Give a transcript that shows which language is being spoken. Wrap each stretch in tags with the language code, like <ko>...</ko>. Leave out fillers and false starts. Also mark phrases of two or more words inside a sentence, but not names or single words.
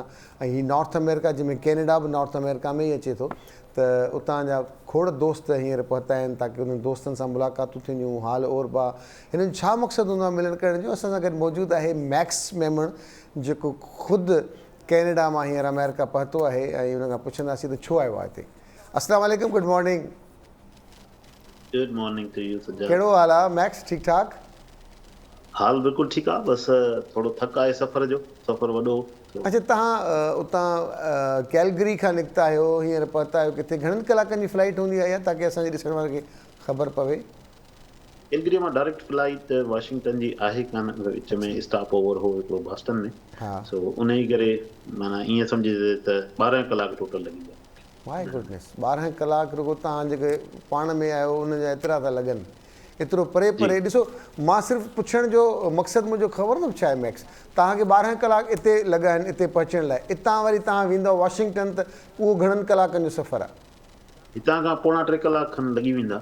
<sd>ऐं हीअ नॉर्थ अमेरिका, जंहिंमें कैनेडा बि नॉर्थ अमेरिका में ई अचे थो, त उतां जा खोड़ दोस्त हींअर पहुता आहिनि ताकी उन्हनि दोस्तनि सां मुलाक़ातूं थींदियूं, हाल और बा। हिननि जो छा मक़सदु हूंदो आहे मिलण करण जो। असां सां गॾु मौजूदु आहे मैक्स मेमण, जेको ख़ुदि कैनेडा मां हींअर अमेरिका पहुतो आहे, ऐं हुन खां पुछंदासीं त छो आयो आहे हिते।</sd> <ar>السلام عليكم,</ar> <en>Good morning. Good morning to you Sajjad.</en> <sd>कहिड़ो हाल आहे मैक्स, ठीकु ठाक? हाल बिल्कुलु ठीकु आहे, बसि थोरो थक आहे सफ़र जो, सफ़र वॾो। अच्छा, तव्हां उतां कैलगरी खां निकिता आहियो, हींअर पहुता आहियो किथे, घणनि कलाकनि जी फ्लाइट हूंदी आहे ताकी असांजे ॾिसण वारे खे ख़बर पवे? कैलगरी मां</sd> <en>direct flight</en> <sd>वाशिंगटन जी आहे कान, विच में</sd> <en>stop over</en> <sd>हो हिकिड़ो बॉस्टन में। हा, सो उन ई करे माना ईअं सम्झिजे त 12 कलाक टोटल लॻी विया।</sd> <en>My goodness,</en> <sd>12 कलाक रुगो तव्हां जेके पाण में आहियो उन जा एतिरा था लॻनि, एतिरो परे परे। ॾिसो, मां सिर्फ़ु पुछण जो मक़सदु मुंहिंजो ख़बर न छा आहे मैक्स, तव्हांखे 12 कलाक हिते लॻा आहिनि हिते पहुचण लाइ, हितां वरी तव्हां वेंदव वाशिंगटन त उहो घणनि कलाकनि जो सफ़र आहे? हितां खां 2.5 कलाक खनि लॻी वेंदा।</sd>